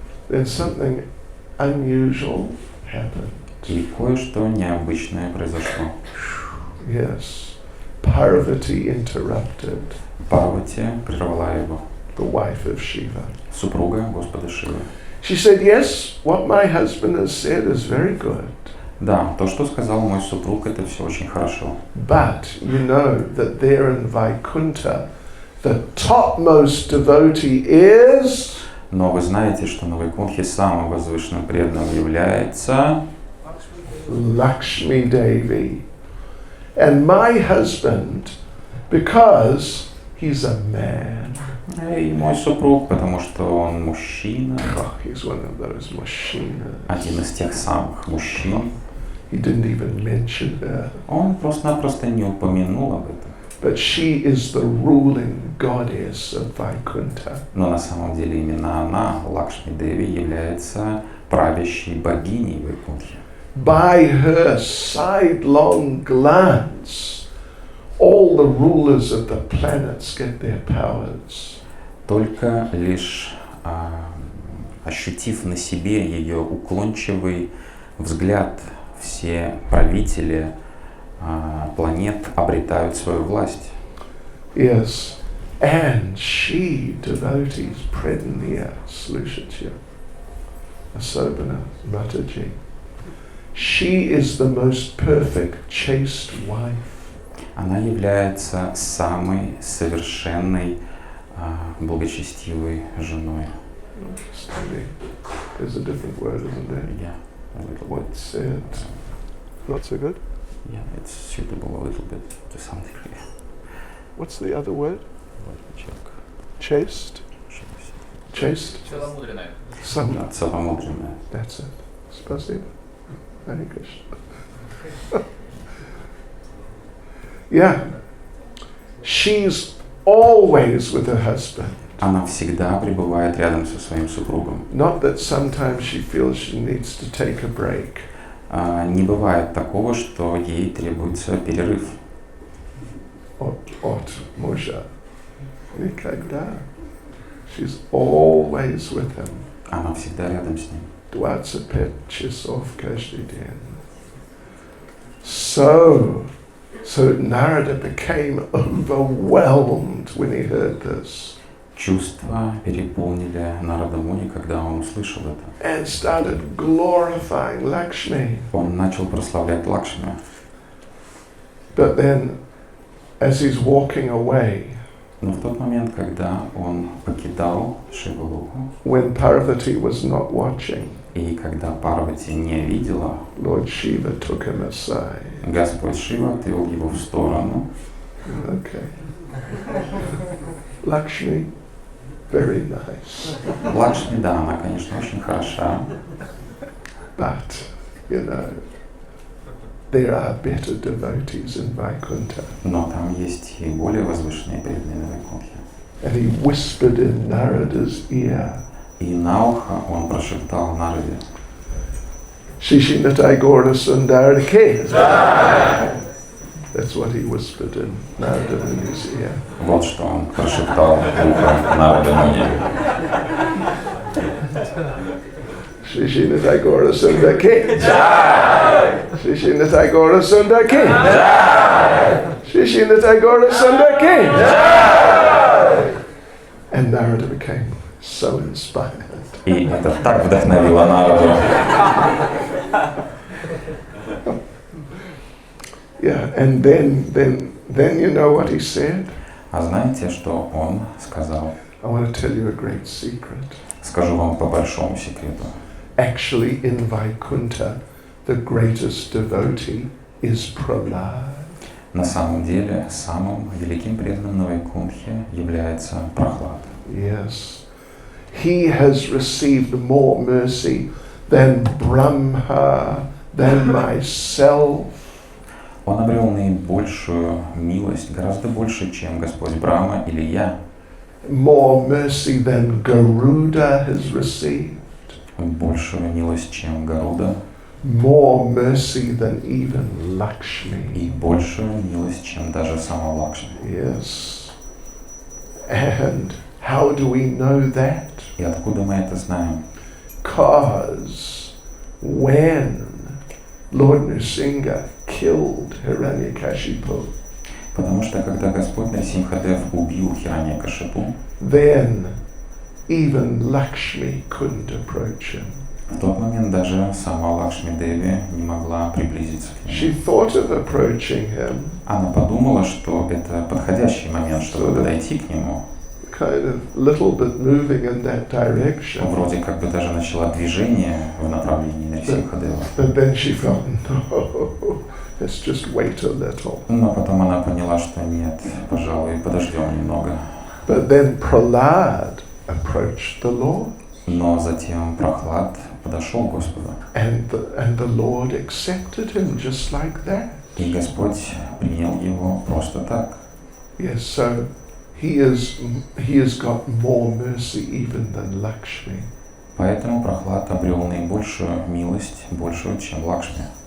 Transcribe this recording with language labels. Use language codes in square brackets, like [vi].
[en] Then something unusual happened. [ru] И кое-что необычное произошло. [en] Yes, Parvati interrupted, [ru] Парвати прервала его, [en] the wife of Shiva. [ru] супруга Господа Шивы. [en] She said, yes, what my husband has said is very good. [ru] Да, то, что сказал мой супруг, это все очень хорошо. [en] But you know that there in Vaikuntha, the topmost devotee is... [ru] Но вы знаете, что на Вайкунхе самым возвышенным преданным является [en] Lakshmi Devi. And my husband, because he's a man, [ru] и мой супруг, потому что он мужчина, [en] he's one of those machines. [ru] один из тех самых мужчин, [en] He didn't even mention her. [ru] он просто-напросто не упомянул об этом. [en] but she is the ruling goddess of Vaikuntha. [ru] Но на самом деле именно она, Лакшми Деви, является правящей богиней Вайкунтхи. [en] By her sidelong glance, all the rulers of the planets get their powers. [ru] Только лишь ощутив на себе ее уклончивый взгляд, все правители планет обретают свою власть. Yes, and she, devotees, Predniya, Slushitya, Asobana, Mataji. [en] She is the most perfect chaste wife. [ru] Она является самой совершенной, благочестивой женой. [en] There's a different word, isn't there? Yeah, a little bit. What's it? Not so good? Yeah, it's suitable a little bit to some degree. What's the other word? Let me check. Chaste? Chaste? [ru] Целомудренная. [en] Some. [ru] Целомудренная. [en] That's it. Spasibo. Hare Krishna. Yeah. She's always with her husband. [ru] Она всегда пребывает рядом со своим супругом. [en] Not that sometimes she feels she needs to take a break. [ru] Не бывает такого, что ей требуется перерыв. От Мужа. Никогда. [en] She's always with him. [ru] Она всегда рядом с ним. 25 часов каждый день. [en] So Narada became overwhelmed when he heard this. [ru] Чувства переполнили Нарада Муни, когда он услышал это. [en] And started glorifying Lakshmi. [ru] Он начал прославлять Лакшми. [en] But then, as he's walking away, [ru] Но в тот момент, когда он покидал Шивалоку, [en] when Parvati was not watching, [ru] и когда Парвати не видела, [en] Lord Shiva took him aside. [ru] Господь Шива отвел его в сторону. [en] Okay. Lakshmi, very nice. [ru] Лакшми, да, она, конечно, очень хороша, [en] But, you know, there are better devotees in Vaikuntha. [ru] но там есть и более возвышенные преданные на Вайкунтхе. [en] And he whispered in Narada's ear, [ru] И на ухо он прошептал Нараде: Shishinatai Gaura Sundara Ke. [en] That's what he whispered in Narada in his ear. [ru] вот что он прошептал в ухо Нарада Муни. Shishinatai Gaura Sundara Ke. Shishinatai Gaura Sundara Ke. Shishinatai Gaura Sundara Ke. [en] And Narada became so inspired. [ru] И это так вдохновило Нараду. [en] Yeah, and then you know what he said? [ru] А знаете, что он сказал? [en] I want to tell you a great secret. [ru] Скажу вам по большому секрету. [en] Actually, in Vaikuntha, the greatest devotee is Prahlad. [ru] На самом деле, самым великим преданным на Вайкунтхе является Прахлад. [en] Yes. He has received more mercy than Brahma, than myself. [ru] Он обрел наибольшую милость, гораздо больше, чем Господь Брахма или я. [en] More mercy than Garuda has received. [ru] Большую милость, чем Гаруда. [en] More mercy than even Lakshmi. [ru] И большую милость, чем даже сама Лакшми. [en] Yes. And how do we know that? [ru] И откуда мы это знаем? [en] Because when Lord Nrsimha killed Hiranyakashipu, [ru] Потому что когда Господь Нарсимхадев убил Хираньякашипу, [en] then even Lakshmi couldn't approach him. [ru] в тот момент даже сама Лакшми Деви не могла приблизиться к [en] She [ru] нему. [en] thought of approaching him, [ru] Она подумала, что это подходящий момент, чтобы подойти к нему. [en] kind of little bit moving in that direction. [ru] Вроде как бы даже начала движение в направлении Нарсимхадева. [en] But then she felt, no, let's just wait a little. [ru] Но потом она поняла, что нет, пожалуй, подождем немного. [en] But then Prahlad approached the Lord. [ru] Но затем Прахлад подошел к Господу. [en] And the Lord accepted him just like that. [ru] И Господь принял его просто так. [en] Yes, so he has got more mercy even than Lakshmi. [ru] Поэтому Прохлад обрел наибольшую милость, большую, чем Лакшми.